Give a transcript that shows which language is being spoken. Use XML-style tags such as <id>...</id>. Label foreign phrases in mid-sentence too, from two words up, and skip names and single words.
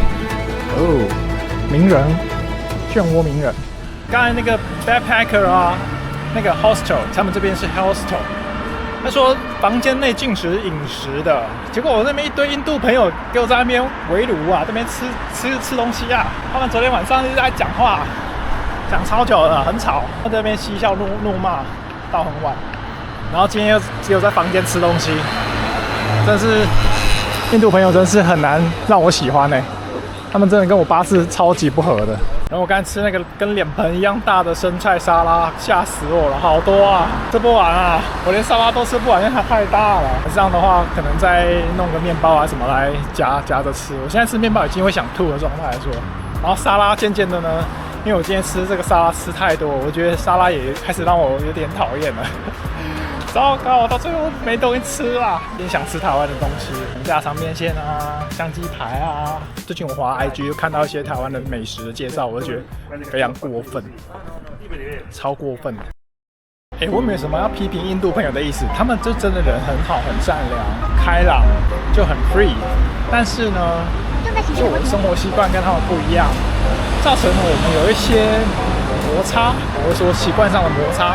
<zh>名人，漩渦名人。剛才那個 backpacker 啊，那個 hostel， 他們這邊是 hostel。他說房間內禁止飲食的，結果我那邊一堆印度朋友給我在那邊圍爐啊，這邊吃東西啊。他們昨天晚上一直在講話，講超久了，很吵。在這邊嬉笑怒罵到很晚，然後今天又只有在房間吃東西，真是印度朋友真是很難讓我喜歡欸。他們真的跟我八字超級不合的。然後我剛才吃那個跟臉盆一樣大的生菜沙拉，嚇死我了，好多啊，吃不完啊，我連沙拉都吃不完，因為它太大了。這樣的話，可能再弄個麵包啊什麼來夾着吃。我現在吃麵包已經會想吐的狀態來說，然後沙拉漸漸的呢，因為我今天吃這個沙拉吃太多，我覺得沙拉也開始讓我有點討厭了。糟糕，到最後沒東西吃啦！有點想吃台灣的東西，家常麵線啊，香雞排啊。最近我滑 IG 又看到一些台灣的美食的介紹，我就覺得非常過分，超過分的。我沒有什麼要批評印度朋友的意思，他們就真的人很好，很善良、開朗，就很 free。但是呢，就我的生活習慣跟他們不一樣，造成了我們有一些摩擦，或者說習慣上的摩擦。</zh>